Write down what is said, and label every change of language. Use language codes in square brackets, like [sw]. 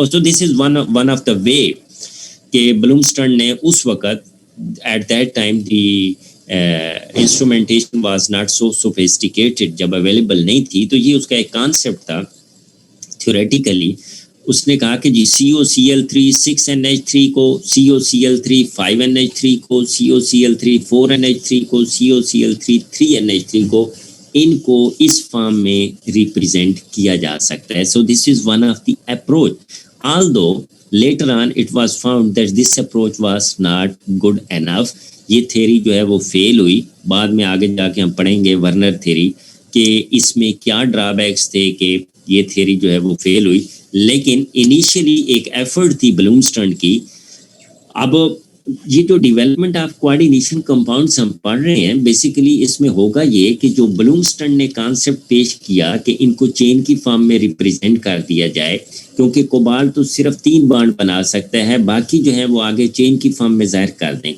[en] so this is one of the way [ur] کہ بلومسٹن نے اس وقت [en] at that time the instrumentation was not so sophisticated, [ur] جب available نہیں تھی، تو یہ اس کا ایک کانسیپٹ تھا تھیوریٹیکلی. اس نے کہا کہ جی COCl3 6NH3 کو، COCl3 5NH3 کو، COCl3 4NH3 کو، COCl3 3NH3 کو، ان کو اس فارم میں ریپریزنٹ کیا جا سکتا ہے. [en] So this is one of the approach. Although later on it was found that this approach was not good enough. [ur] یہ تھیری جو ہے وہ فیل ہوئی. بعد میں آگے جا کے ہم پڑھیں گے ورنر تھیری کہ اس میں کیا ڈرا بیکس تھے کہ یہ تھیری جو ہے وہ فیل ہوئی. لیکن انیشیلی ایک ایفرٹ تھی بلومسٹن کی. اب یہ جو ڈیولپمنٹ آف کوآرڈینیشن کمپاؤنڈس ہم پڑھ رہے ہیں، بیسیکلی اس میں ہوگا یہ کہ جو بلومسٹن نے کانسیپٹ پیش کیا کہ ان کو چین کی فارم میں ریپریزنٹ کر دیا جائے، کیونکہ کوبالٹ تو صرف 3 بانڈ بنا سکتا ہے، باقی جو ہے وہ آگے چین کی فارم میں ظاہر کر دیں.